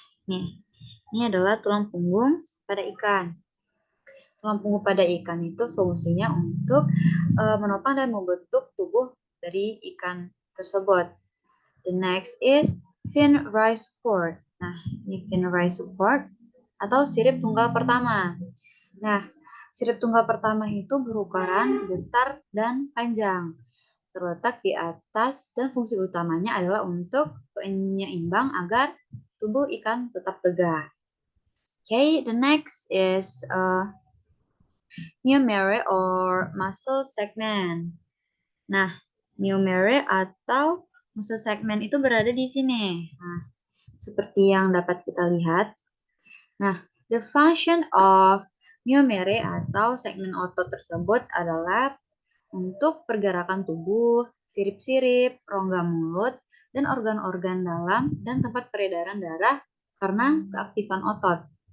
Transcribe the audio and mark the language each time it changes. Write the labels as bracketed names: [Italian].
[Indonesian] Nah, ini adalah tulang punggung pada ikan. Tulang punggung pada ikan itu fungsinya untuk menopang dan membentuk tubuh dari ikan tersebut. [English] The next is fin raised support. [Indonesian] Nah, ini fin raised support atau sirip tunggal pertama. Nah, sirip tunggal pertama itu berukuran besar dan panjang, terletak di atas dan fungsi utamanya adalah untuk penyeimbang agar tubuh ikan tetap tegak. [English] Okay, the next is myomeria or muscle segment. [Indonesian] Nah, myomeria atau muscle segment itu berada di sini. Nah, seperti yang dapat kita lihat. Nah, [English] the function of [Indonesian] myomeria atau segmen otot tersebut adalah untuk pergerakan tubuh, sirip-sirip, rongga mulut, dan organ-organ dalam dan tempat peredaran darah karena keaktifan otot.